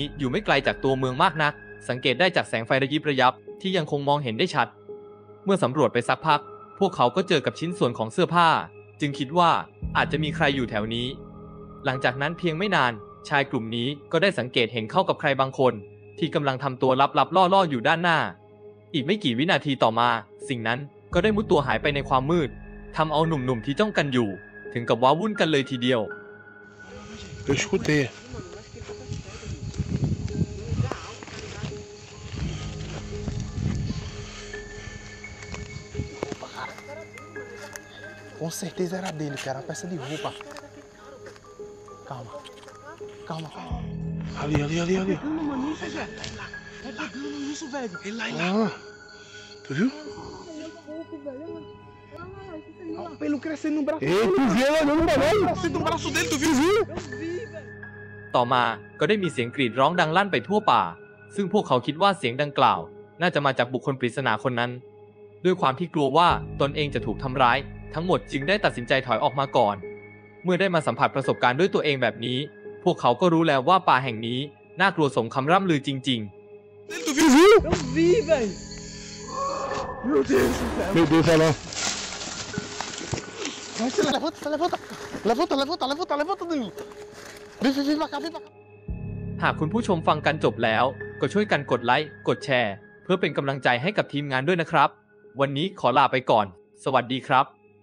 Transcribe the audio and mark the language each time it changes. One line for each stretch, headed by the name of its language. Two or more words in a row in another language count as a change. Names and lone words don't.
Thai: อยู่ไม่ไกลจากตัวเมืองมากนักสังเกตได้จากแสงไฟระยิบระยับที่ยังคงมองเห็นได้ชัดเมื่อสำรวจไปสักพักพวกเขาก็เจอกับชิ้นส่วนของเสื้อผ้าจึงคิดว่าอาจจะมีใครอยู่แถวนี้หลังจากนั้นเพียงไม่นานชายกลุ่มนี้ก็ได้สังเกตเห็นเข้ากับใครบางคนที่กำลังทำตัวลับๆล่อๆอยู่ด้านหน้าอีกไม่กี่วินาทีต่อมาสิ่งนั้นก็ได้มุดตัวหายไปในความมืดทำเอาหนุ่มๆที่จ้องกันอยู่ถึงกับว้าวุ่นกันเลยทีเดียว
Portuguese: Eu escutei. Com certeza era dele, cara. Peça de roupa. Calma. Calma, calma. Ali. Calma, mano. Isso, velho. Tá pegando isso, velho. Ele lá. Tu viu? Olha o pelo crescendo no braço. Ei, tu viu ela olhando no bagulho? Crescendo no braço dele, tu viu?
Thai: ต่อมาก็ได้มีเสียงกรีดร้องดังลั่นไปทั่วป่าซึ่งพวกเขาคิดว่าเสียงดังกล่าวน่าจะมาจากบุคคลปริศนาคนนั้นด้วยความที่กลัวว่าตนเองจะถูกทำร้ายทั้งหมดจึงได้ตัดสินใจถอยออกมาก่อนเมื่อได้มาสัมผัสประสบการณ์ด้วยตัวเองแบบนี้พวกเขาก็รู้แล้วว่าป่าแห่งนี้น่ากลัวสมคำร่ำลือจริง
Portuguese: Tu viu? Eu vi, velho. Meu Deus do céu. Meu Deus, olha lá. Vai, se levanta. Levanta, Danilo. Vem pra cá.
Thai: ๆหากคุณผู้ชมฟังกันจบแล้วก็ช่วยกันกดไลค์กดแชร์เพื่อเป็นกำลังใจให้กับทีมงานด้วยนะครับวันนี้ขอลาไปก่อนสวัสดีครับ